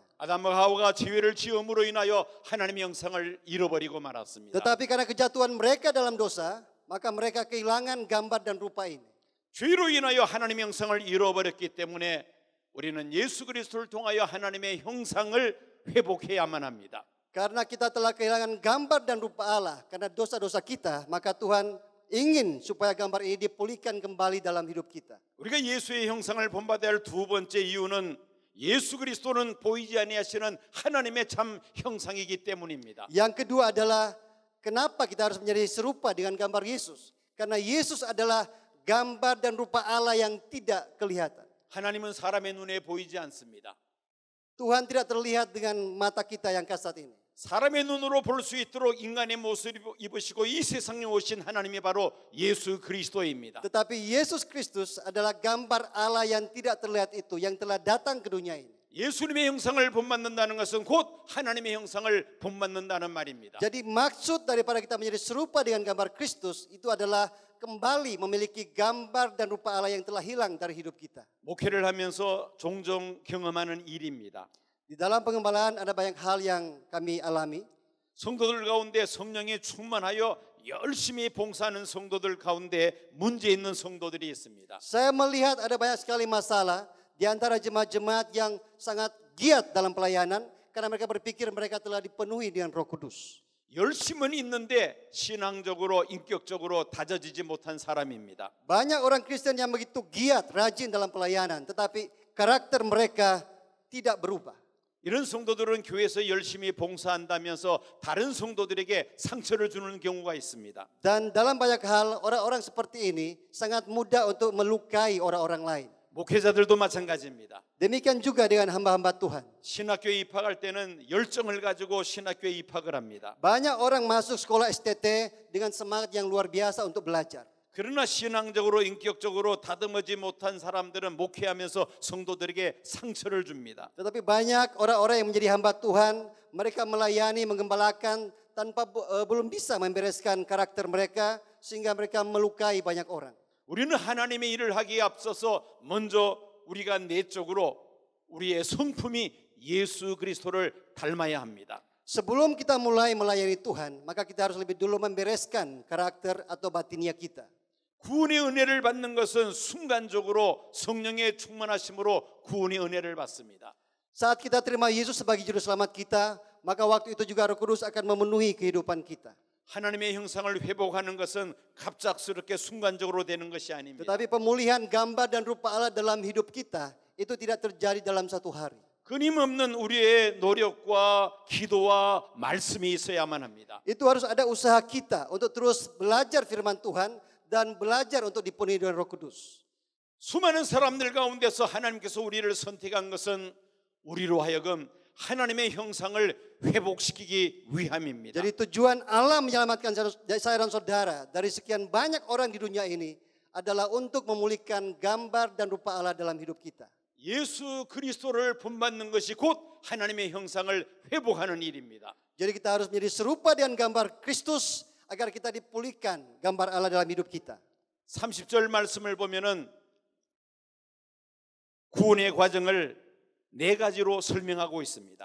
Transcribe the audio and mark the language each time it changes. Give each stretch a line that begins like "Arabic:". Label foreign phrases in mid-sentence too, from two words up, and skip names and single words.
Korean: 아담과 하와가 죄를 지음으로 인하여 하나님의 형상을 잃어버리고 말았습니다.
Indonesian: Tetapi karena kejatuhan mereka dalam dosa, maka mereka kehilangan gambar dan rupa ini.
Korean: 죄로 인하여 하나님의 형상을 잃어버렸기 때문에 우리는 예수 그리스도를 통하여 하나님의 형상을 회복해야만 합니다.
Indonesian: Karena kita telah kehilangan gambar dan rupa Allah karena dosa-dosa kita, maka Tuhan ingin supaya gambar ini dipulihkan kembali dalam hidup kita.
Korean: 우리가 예수의 형상을 본받아야 할 두 번째 이유는 예수 그리스도는 보이지 아니하시는 하나님의 참 형상이기 때문입니다.
Indonesian: Yang kedua adalah kenapa kita harus menjadi serupa dengan gambar Yesus? Karena Yesus adalah gambar dan rupa Allah yang tidak kelihatan.
Korean: 하나님은 사람의 눈에 보이지 않습니다.
Indonesian: Tuhan tidak terlihat dengan mata kita yang kasat ini.
Korean: 사람의 눈으로 볼 수 있도록 인간의 모습을 입으시고 이 세상에 오신 하나님이 바로 예수 그리스도입니다.
Indonesian: Tetapi Yesus Kristus adalah gambar Allah yang tidak terlihat itu, yang telah datang ke dunia ini.
Korean: 예수님의 형상을 본받는다는 것은 곧 하나님의 형상을 본받는다는 말입니다.
Indonesian: Jadi maksud daripada kita menjadi serupa dengan gambar Kristus itu adalah kembali memiliki gambar dan rupa Allah yang telah hilang dari hidup kita.
Korean: 목회를 하면서 종종 경험하는 일입니다.
Indonesian: Di dalam pengembalaan ada banyak hal yang kami alami.
Korean: 성도들 가운데 성령이 충만하여 열심히 봉사하는 성도들 가운데 문제 있는 성도들이 있습니다.
Indonesian: Saya melihat ada banyak sekali masalah di antara jemaat-jemaat yang sangat giat dalam pelayanan karena mereka berpikir mereka telah dipenuhi dengan Roh Kudus.
Korean: 열심은 있는데 신앙적으로 인격적으로 다져지지 못한 사람입니다.
Indonesian: Banyak orang Kristen yang begitu giat, rajin dalam pelayanan, tetapi karakter mereka tidak berubah.
Korean: 이런 성도들은 교회에서 열심히 봉사한다면서 다른 성도들에게 상처를 주는 경우가 있습니다.
Indonesian: Dan dalam banyak hal orang-orang seperti ini sangat mudah untuk melukai orang-orang lain.
Korean: 목회자들도 마찬가지입니다.
Indonesian: Demikian juga dengan hamba-hamba Tuhan.
Korean: 신학교에 입학할 때는 열정을 가지고 신학교에 입학을 합니다.
Indonesian: Banyak orang masuk sekolah STT dengan semangat yang luar biasa untuk belajar.
Korean: 그러나 신앙적으로 인격적으로 다듬어지 못한 사람들은 목회하면서 성도들에게 상처를 줍니다.
Indonesian: Tetapi banyak orang-orang yang menjadi hamba Tuhan, mereka melayani, menggembalakan tanpa belum bisa membereskan karakter mereka sehingga mereka melukai banyak orang.
Korean: 우리는 하나님의 일을 하기에 앞서서 먼저 우리가 내적으로 우리의 성품이 예수 그리스도를 닮아야 합니다.
Indonesian: Sebelum kita mulai melayani Tuhan, maka kita harus lebih dulu membereskan karakter atau batinia kita.
Korean: 구원의 은혜를 받는 것은 순간적으로 성령의 충만하심으로 구원의 은혜를 받습니다.
Indonesian: Saat kita terima Yesus sebagai juru selamat kita, maka waktu itu juga Roh Kudus akan memenuhi kehidupan kita.
Korean: 하나님의 형상을 회복하는 것은 갑작스럽게 순간적으로 되는 것이 아닙니다.
Indonesian: Tetapi pemulihan gambar dan rupa Allah dalam hidup kita itu tidak terjadi dalam satu hari.
Korean: 끊임없는 우리의 노력과 기도와 말씀이 있어야만 합니다.
Indonesian: Itu harus ada usaha kita untuk terus belajar firman Tuhan dan belajar untuk dipenuhi dengan Roh Kudus.
Korean: 수많은 사람들 가운데서 하나님께서 우리를 선택한 것은 우리로 하여금 하나님의 형상을 회복시키기 위함입니다.
Indonesian: Jadi tujuan Allah menyelamatkan saya dan saudara dari sekian banyak orang di dunia ini adalah untuk memulihkan gambar dan rupa Allah dalam hidup kita.
Korean: 예수 그리스도를 본받는 것이 곧 하나님의 형상을 회복하는 일입니다.
Indonesian: Jadi kita harus menjadi serupa dengan gambar Kristus agar kita dipulihkan gambar Allah dalam hidup kita.
Korean: 30절 말씀을 보면은 구원의 과정을 네 가지로 설명하고 있습니다.